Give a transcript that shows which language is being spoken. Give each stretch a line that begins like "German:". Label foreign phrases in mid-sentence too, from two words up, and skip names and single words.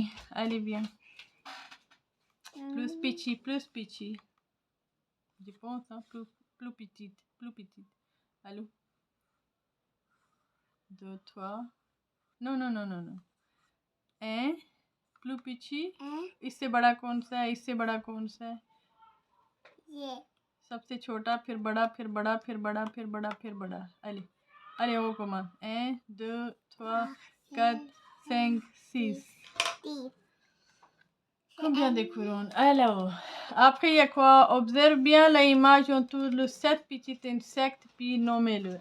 French: Allez, viens. Plus petit, plus petit. Je pense, hein, plus petite, plus petite. Allô. 2, 3. Non, non, non, non, non. 1. Plus petit.
Hindi: इससे बड़ा कौन सा है? इससे बड़ा कौन सा है? ये सबसे छोटा, फिर बड़ा, फिर बड़ा, फिर बड़ा, फिर बड़ा, फिर बड़ा.
French: Allez. Allez, on recommence. 1, 2, 3, 4, 5, 6. Combien de couronnes? Alors, après, il y a quoi? Observe bien l'image autour de 7 petits insectes, puis nommez-le.